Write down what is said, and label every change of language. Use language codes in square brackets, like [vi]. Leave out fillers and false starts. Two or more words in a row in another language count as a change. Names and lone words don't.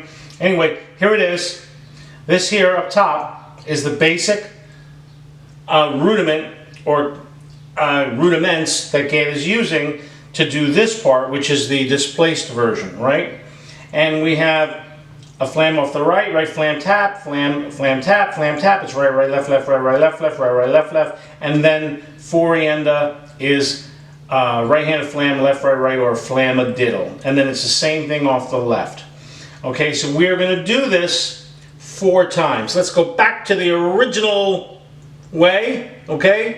[en] Anyway, here it is. This here up top is the basic rudiment or rudiments that Gadd is using to do this part, which is the displaced version, right? And we have a flam off the right, right flam tap, flam tap, flam tap. It's right, right, left, left, right, right, left, left, right, right, left, left, and then 4 ender is right-handed flam, left, right, right, or flamadiddle. And then it's the same thing off the left. Okay, so we're going to do this 4 times. Let's go back to the original way, okay?